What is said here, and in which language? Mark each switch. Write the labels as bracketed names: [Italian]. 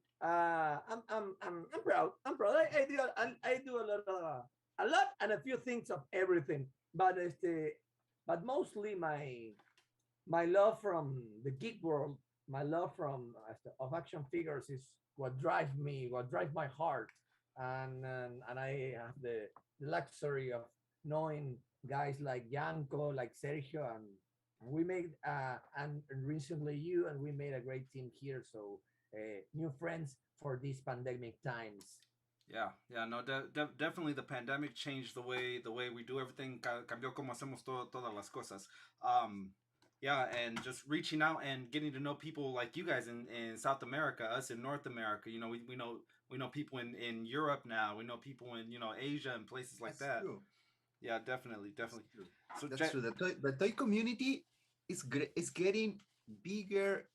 [English] I'm proud. I do a lot and a few things of everything, but mostly my love from the geek world, my love of action figures is what drives my heart, and I have the luxury of knowing guys like Gianco, like Sergio, and we made and recently you, and we made a great team here. So new friends for these pandemic times. Yeah, no, definitely the pandemic changed the way we do everything. [Spanish] Cambió como hacemos todas las cosas. [English] Yeah, and just reaching out and getting to know people like you guys in South America, us in North America. You know, we know people in Europe now. We know people in Asia and places like that. True. Yeah, definitely. So That's true. The toy community is getting bigger.